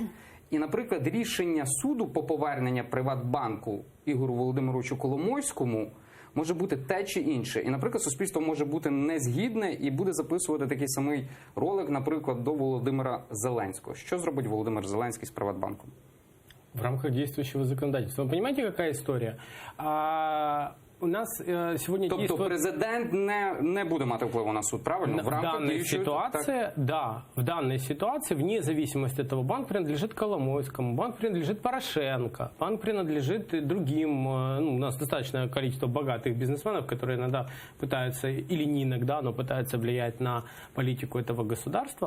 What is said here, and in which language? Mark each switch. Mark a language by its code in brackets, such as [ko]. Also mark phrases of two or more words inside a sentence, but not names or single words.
[uk] І, наприклад, рішення суду по поверненню Приватбанку Ігору Володимировичу Коломойському може бути те чи інше. І, наприклад, суспільство може бути незгідне і буде записувати такий самий ролик, наприклад, до Володимира Зеленського. Що зробить Володимир Зеленський з Приватбанком? [ru] В рамках действующего законодательства. Вы понимаете, какая история? У нас сегодня [uk] Тобто президент не буде мати впливу на суд, правильно? [ru] В данной ситуации, да, в данной ситуации, вне зависимости от того, банк принадлежит Коломойскому, банк принадлежит Порошенко, банк принадлежит другим, ну, у нас достаточное количество богатых бизнесменов, которые иногда пытаются, или не иногда, но пытаются влиять на политику этого государства.